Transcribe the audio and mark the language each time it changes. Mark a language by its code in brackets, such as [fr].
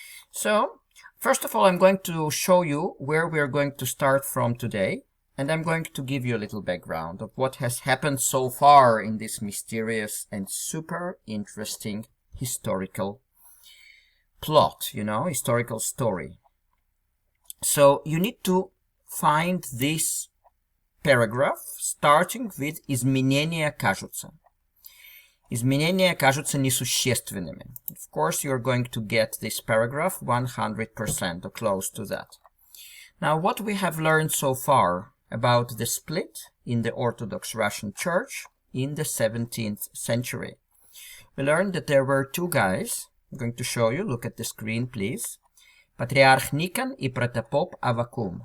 [en] So, first of all, I'm going to show you where we're going to start from today, and I'm going to give you a little background of what has happened so far in this mysterious and super interesting historical plot, historical story. So, you need to find this paragraph, starting with [ru] «изменения кажутся». Изменения кажутся несущественными. [en] Of course, you're going to get this paragraph 100% or close to that. Now, what we have learned so far about the split in the Orthodox Russian Church in the 17th century. We learned that there were two guys. I'm going to show you. Look at the screen, please. [ru] Patriarch Nikon и Протопоп Авакум.